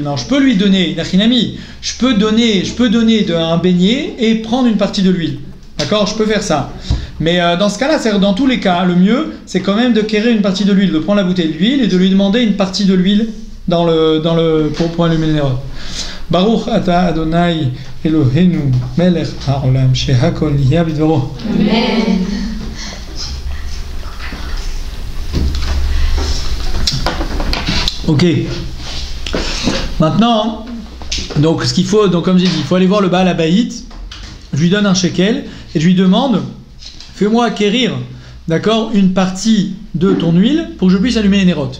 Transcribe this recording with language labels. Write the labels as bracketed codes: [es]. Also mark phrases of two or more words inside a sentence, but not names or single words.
[fr] Alors, je peux lui donner, Nachinami, je peux donner un beignet et prendre une partie de l'huile. D'accord? Je peux faire ça. Mais dans ce cas-là, dans tous les cas, le mieux, c'est quand même d'acquérir une partie de l'huile, de prendre la bouteille d'huile et de lui demander une partie de l'huile pour allumer le néron. [he] ברוך אתה אדני אלהינו מלך העולם שהכל נהיה בדברו. [fr] Amen. Ok. Maintenant, donc ce qu'il faut, donc comme j'ai dit, il faut aller voir le [he] בעל הבית. [fr] Je lui donne un shekel et je lui demande, fais-moi acquérir, d'accord, une partie de ton huile pour que je puisse allumer les nérotes.